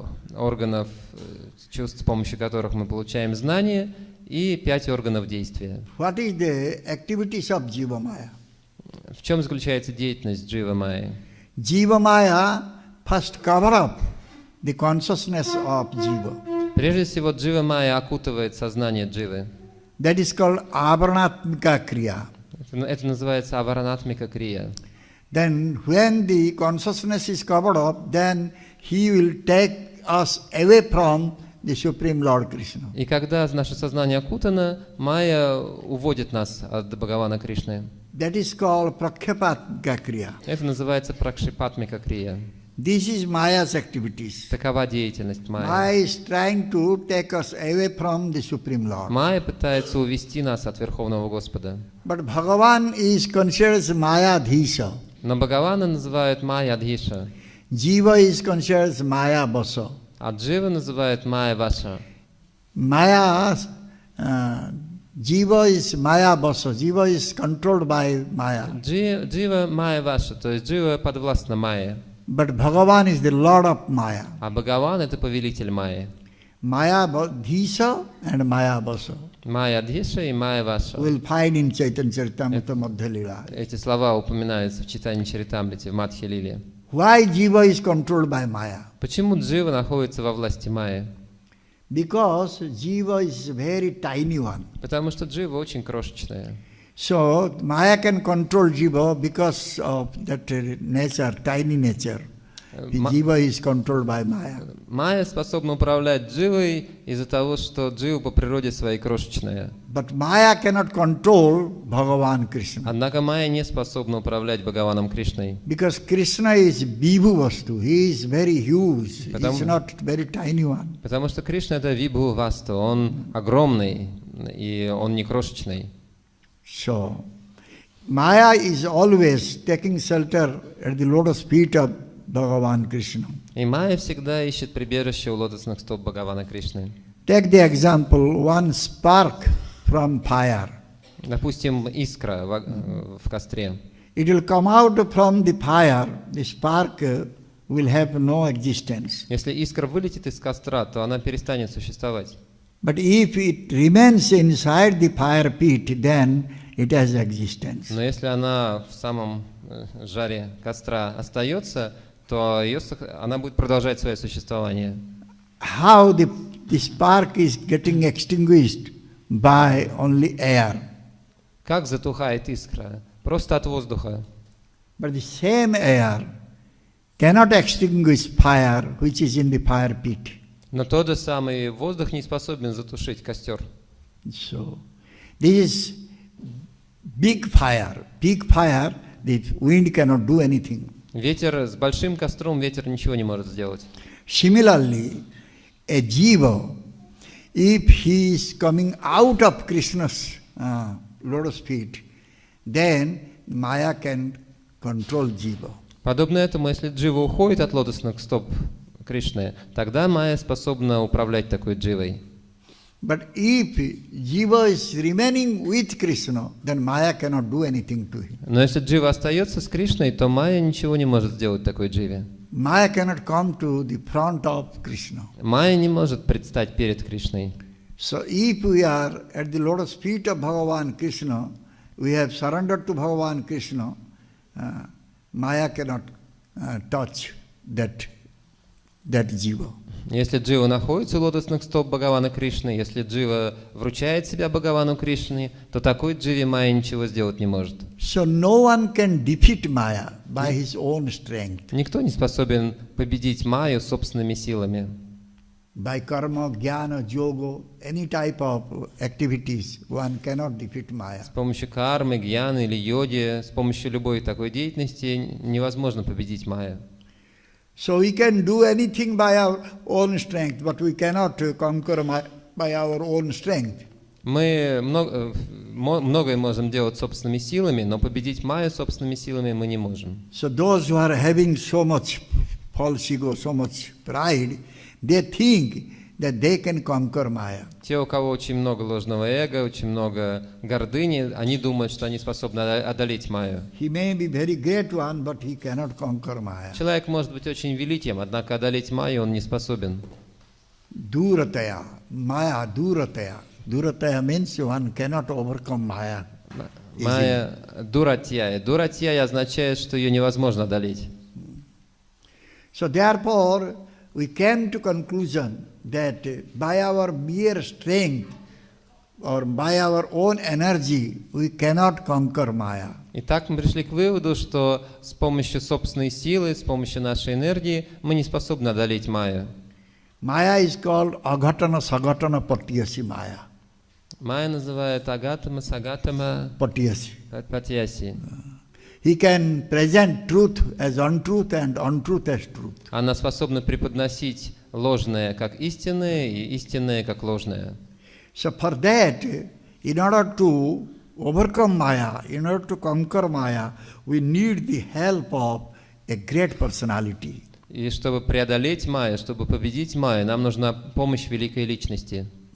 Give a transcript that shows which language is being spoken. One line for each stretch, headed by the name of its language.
Russian: 5 органов чувств, с помощью которых мы получаем знания, и 5 органов действия.
English: What is the activities of Jiva Maya?
Russian: В чем заключается деятельность Джива Майи?
English: Jiva Maya first cover up the consciousness of Jiva.
Russian: Прежде всего, Джива Майя окутывает сознание Дживы.
English: That is called Avaranatmika Kriya.
Russian: Это называется аваранатмика крия.
English: Then when the consciousness is covered up, then he will take us away from the Supreme Lord Krishna.
Russian: И когда наше сознание окутано, Майя уводит нас от Бхагавана Кришны.
English: That is called Prakshapatmika Kriya.
Russian: Это называется пракшипатмика крия.
English: This is Maya's activities.
Russian: Такова деятельность
English: Maya
Russian: Майя.
English: is trying to take us away from the Supreme Lord.
Russian: Майя пытается увести нас от Верховного Господа.
English: But Bhagavan is considered as Maya Dhisha.
Russian: Но Бхагавана называют Майя Адхиша,
English: Jiva is considered as Maya Basa.
Russian: а Джива называют Майя Ваша.
English: Maya, Jiva is Maya Basa. Jiva is controlled by Maya.
Russian: Джива Майя Ваша, то есть Джива подвластна Майе.
English: But Bhagavan is the Lord of Maya.
Russian: А Бхагаван это повелитель Майи.
English: Maya Dhisha and Maya Basa.
Russian: Майя Адхиша и Майя Ваша.
English: We'll find in Chaitanya Charitamrita Madhya Lila.
Russian: Эти слова упоминаются в читании Чаритамрите, в Мадхья Лиле.
English: Why Jiva is controlled by Maya?
Russian: Почему Джива находится во власти Майи?
English: Because Jiva is a very tiny one.
Russian: Потому что Джива очень крошечная.
English: So Maya can control Jiva because of that nature, tiny nature. Jiva is controlled by Maya.
Russian: Майя способна управлять Дживой из-за того, что Джива по природе своей крошечная.
English: But Maya cannot control Bhagavan Krishna.
Russian: Однако Майя не способна управлять Бхагаваном Кришной.
English: Because Krishna is Vibhu Vastu. He is very huge. He
Russian: Потому-
English: is not very tiny one.
Russian: Потому что Кришна это Вибху Васту, он огромный, и он не крошечный.
English: So Maya is always taking shelter at the lotus feet of Bhagavan Krishna.
Russian: И Майя всегда ищет прибежище у лотосных стоп Бхагавана Кришны.
English: Take the example, one spark from fire.
Russian: Допустим, искра в костре.
English: It will come out from the fire, the spark will have no existence.
Russian: Если искра вылетит из костра, то она перестанет существовать.
English: But if it remains inside the fire pit, then it has existence.
Russian: Но если она в самом жаре костра остается, то она будет продолжать свое существование.
English: How the spark is getting extinguished by only air.
Russian: Как затухает искра? Просто от воздуха.
English: But the same air cannot extinguish fire which is in the fire pit.
Russian: Но тот же самый воздух не способен затушить костер.
English: So, this is big fire. Big fire, the wind cannot do anything.
Russian: Ветер с большим костром, ветер ничего не может сделать.
English: Similarly, a jiva, if he is coming out of Krishna's lotus feet, then Maya can control jiva.
Russian: Подобно этому, если джива уходит от лотосных стоп Кришны, тогда Майя способна управлять такой дживой.
English: But if jiva is remaining with Krishna, then Maya cannot do anything to him.
Russian: Но если джива остается с Кришной, то Майя ничего не может сделать такой дживе.
English: Maya cannot come to the front of Krishna.
Russian: Майя не может предстать перед Кришной.
English: So if we are at the lotus feet of Bhagavan Krishna, we have surrendered to Bhagavan Krishna, Maya cannot touch that jiva.
Russian: Если джива находится у лотосных стоп Бхагавана Кришны, если джива вручает себя Бхагавану Кришне, то такой дживе Майя ничего сделать не может.
English: So no one can defeat Maya by his own strength.
Russian: Никто не способен победить Майю собственными силами.
English: By karma, jnana, yoga, any type of activities, one cannot defeat Maya.
Russian: С помощью кармы, гьяны или йоги, с помощью любой такой деятельности невозможно победить Майю.
English: So we can do anything by our own strength, but we cannot conquer by our own strength.
Russian: Мы многое можем делать собственными силами, но победить Майю собственными силами мы не можем.
English: So those who are having so much false ego, so much pride, they think that they can conquer Maya.
Russian: Те, у кого очень много ложного эго, очень много гордыни, они думают, что они способны одолеть Майю.
English: He may be very great one, but he cannot conquer Maya.
Russian: Человек может быть очень великим, однако одолеть Майю он не способен.
English: Durataya, Maya, Durataya. Durataya means one cannot overcome Maya.
Russian: Майя дуратья. Дуратья означает, что ее невозможно одолеть.
English: So therefore, we came to conclusion that by our mere strength or by our own energy, we cannot conquer Maya.
Russian: Итак, мы пришли к выводу, что с помощью собственной силы, с помощью нашей энергии мы не способны одолеть Майю.
English: Maya is called Aghatana Saghatana Patyasi Maya.
Russian: Майя называют агатама, сагатама,
English: Patyasi.
Russian: патьяси.
English: He can present truth as untruth and untruth as truth.
Russian: Она способна преподносить ложное как истинное и истинное как ложное.
English: So for that, in order to overcome Maya, in order to conquer Maya, we need the help of a great personality.
Russian: И чтобы преодолеть майя, чтобы победить майя, нам нужна помощь великой личности.